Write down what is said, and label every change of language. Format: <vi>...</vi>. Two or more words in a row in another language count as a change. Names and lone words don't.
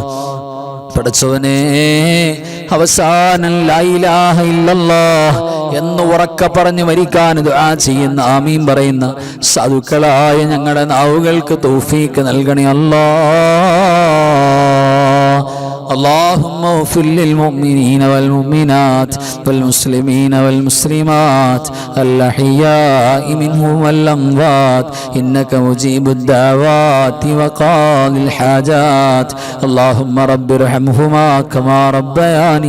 <ml>പടച്ചവനെ അവസാനം</ml> <ar>لا إله إلا الله</ar> <ml>എന്ന് ഉറക്കെ പറഞ്ഞ് മരിക്കാൻ ദുആ ചെയ്യുന്ന, ആമീൻ പറയുന്ന സാധുക്കളായ ഞങ്ങളുടെ നാവുകൾക്ക് തൗഫീഖ് നൽകണേ അല്ലാഹ്.</ml> <ar>اللهم اغفر للمؤمنين والمؤمنات والمسلمين والمسلمات الأحياء منهم والأموات إنك مجيب الدعوات وقاضي الحاجات اللهم رب ارحمهما كما ربياني</ar>